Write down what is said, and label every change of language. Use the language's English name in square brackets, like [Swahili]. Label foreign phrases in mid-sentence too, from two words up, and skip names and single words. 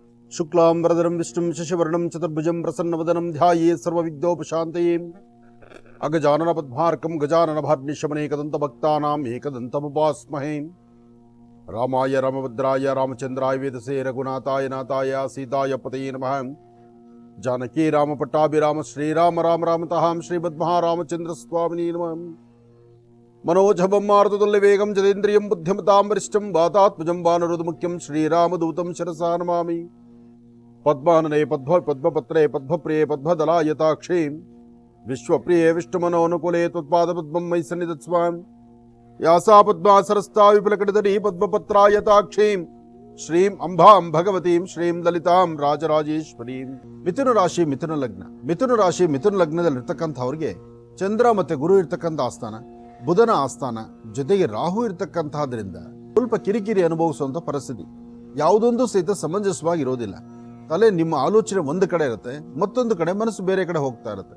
[Sanskrit] ಶುಕ್ಲಾಂಬರಧರಂ ವಿಷ್ಣುಂ ಶಶಿವರ್ಣಂ ಚತುರ್ಭುಜಂ ಪ್ರಸನ್ನವದನಂ ಧ್ಯಾಯೇ ಸರ್ವವಿಘ್ನೋಪಶಾಂತಯೇ ಅಗಜಾನನ ಪದ್ಮಾರ್ಕಂ ಗಜಾನನ ಭಾರ್ನಿಶಮನೇಕದಂತಭಕ್ತಾನಾಂ ಏಕದಂತಮುಪಾಸ್ಮಹೇ ರಾಮಾಯ ರಾಮಭದ್ರಾಯ ರಾಮಚಂದ್ರಾಯ ವೇದಸೇ ರಘುನಾಥಾಯ ನಾಥಾಯ ಸೀತಾಯ ಪತಯೇ ನಮಃ ಜಾನಕಿ ರಾಮ ಪಟ್ಟಾಭಿರಾಮ ಶ್ರೀರಾಮ ರಾಮ ರಾಮತಃ ಶ್ರೀಮದ್ಮಹಾರಾಮಚಂದ್ರ ಸ್ವಾಮಿನೇ ನಮಃ मनोजभं मारुततुल्यवेगं जतेन्द्रियं बुद्धिमतां वरिष्ठं वातात्मजं वानरोदमुख्यं श्रीरामदूतं शिरसा नमामि पद्मानने पद्मपत्रे पद्मप्रिये पद्मदलायताक्षे विश्वप्रिये विष्णुमनोनुकूले त्वत्पादपद्मं मयि सन्निधत्स्व यासा पद्मासरस्ता विपुलकटितटी पद्मपत्रायताक्षीं श्रीं अंबां भगवतीं श्रीं ललितां राजराजेश्वरीं [Kannada] ಮಿಥುನ ರಾಶಿ ಮಿಥುನ ಲಗ್ನದಲ್ಲಿರ್ತಕ್ಕಂಥವ್ರಿಗೆ ಚಂದ್ರ ಮತ್ತೆ ಗುರು ಇರ್ತಕ್ಕಂಥ ಆಸ್ಥಾನ, ಬುಧನ ಆಸ್ಥಾನ, ಜೊತೆಗೆ ರಾಹು ಇರ್ತಕ್ಕಂಥದ್ರಿಂದ ಸ್ವಲ್ಪ ಕಿರಿಕಿರಿ ಅನುಭವಿಸುವಂತ ಪರಿಸ್ಥಿತಿ. ಯಾವುದೊಂದು ಸಹಿತ ಸಮಂಜಸವಾಗಿ ಇರೋದಿಲ್ಲ. ತಲೆ ನಿಮ್ಮ ಆಲೋಚನೆ ಒಂದು ಕಡೆ ಇರುತ್ತೆ, ಮತ್ತೊಂದು ಕಡೆ ಮನಸ್ಸು ಬೇರೆ ಕಡೆ ಹೋಗ್ತಾ ಇರುತ್ತೆ.